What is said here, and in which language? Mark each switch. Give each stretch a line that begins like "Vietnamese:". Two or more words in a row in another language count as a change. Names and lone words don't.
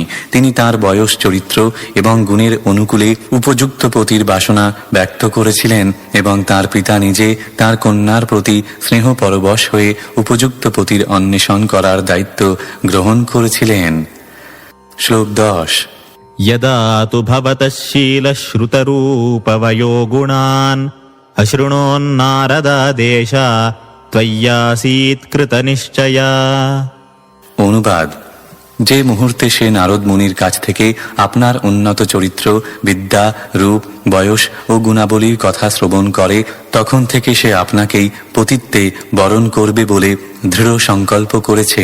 Bangla: তিনি তার বয়স, চরিত্র এবং গুণের অনুকূলে উপযুক্ত পতির বাসনা ব্যক্ত করেছিলেন এবং তার পিতা নিজে তার কন্যার প্রতি স্নেহ পরবশ হয়ে উপযুক্ত পতির অন্বেষণ করার দায়িত্ব গ্রহণ করেছিলেন। শ্লোক 10।
Sanskrit: यदा तु भवतः शीलश्रुतरूपवयो गुणान् अशृणोन्नारदादेश त्वय्यासीत् कृतनिश्चया।
Bangla: অনুবাদ: যে মুহূর্তে সে নারদ মুনির কাছ থেকে আপনার উন্নত চরিত্র, বিদ্যা, রূপ, বয়স ও গুণাবলীর কথা শ্রবণ করে, তখন থেকে সে আপনাকেই পতিত্বে বরণ করবে বলে দৃঢ় সংকল্প করেছে।